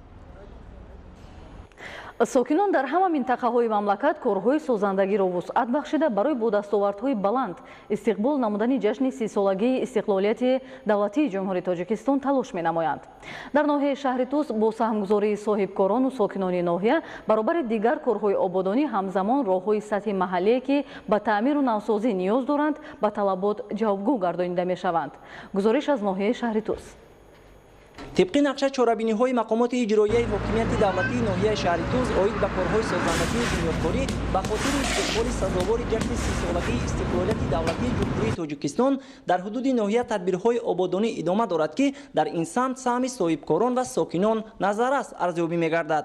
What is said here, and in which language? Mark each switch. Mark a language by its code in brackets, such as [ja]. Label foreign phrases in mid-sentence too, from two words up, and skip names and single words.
[tg] сокинон дар ҳама минтақаҳои мамлакат корҳои созандагиро вусъат бахшида барои бо дастовардҳои баланд истиқбол намудани ҷашни 30-солагии истиқлолияти давлатии ҷумҳурии тоҷикистон талош менамоянд. дар ноҳияи шаҳри Туз бо саҳмгузории соҳибкорону сокинони ноҳия баробари дигар корҳои ободонӣ ҳамзамон роҳҳои сатҳи маҳаллие ки ба таъмиру навсозӣ ниёз доранд ба талабот ҷавобгӯ гардонида мешаванд. гузориш аз ноҳияи шаҳри Туз. [fa] طبق نقشه چاره‌بینی‌های مقامات اجرایی حاکمیت دولتی ناحیه شهر توز اوید به کارهای سازندگی بنیادکاری به خاطر استقبال سزاوار جشن 30 سالگی استقلالیت دولتی جمهوری تاجیکستان در حدود ناحیه تدبیرهای آبادانی ادامه دارد که در این سمت سهم صاحبکاران و ساکنان نظررس ارزیابی می‌گردد.